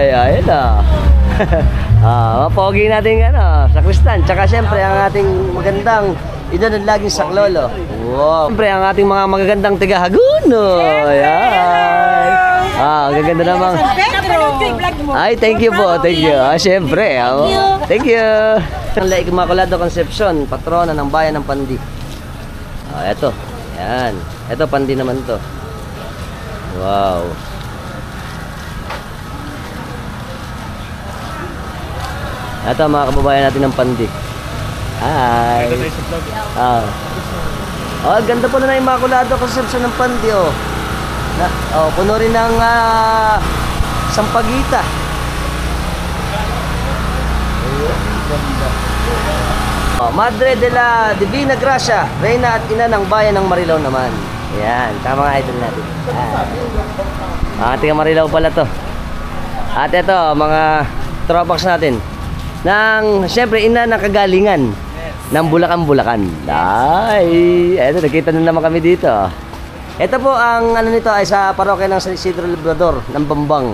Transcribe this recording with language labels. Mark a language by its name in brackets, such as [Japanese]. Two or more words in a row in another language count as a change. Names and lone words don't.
[Filipino] Ayun na. Mapogi natin sa Kristan. Tsaka siyempre ang ating magandang ina ng laging saklolo. Wow. Siyempre ang ating mga magagandang tiga Hagunoy. Gaganda namang. Ay, [English] thank you po. Thank you. Siyempre. Thank you. [Filipino] Ang Laik Immaculado Concepcion, patrona ng bayan ng Pandi. Eto. Yan. Eto, Pandi naman to. Wow. Ito mga kababayan natin ng Pandi. Hi. Ganda po na Immaculado Concepcion ng Pandi, oh. Puno rin ng sampagita. Madre de la Divina Gracia, Reyna at Ina ng Bayan ng Marilao naman. Ayan, tama nga idol natin. Ating Marilao pala to. At ito, mga tropax natin. Siyempre, ina ng kagalingan ng Bulacan-Bulacan. Ay, eto, nakita na naman kami dito. Ito po, ang ano nito ay sa parokya ng San Isidro Labrador ng Bambang.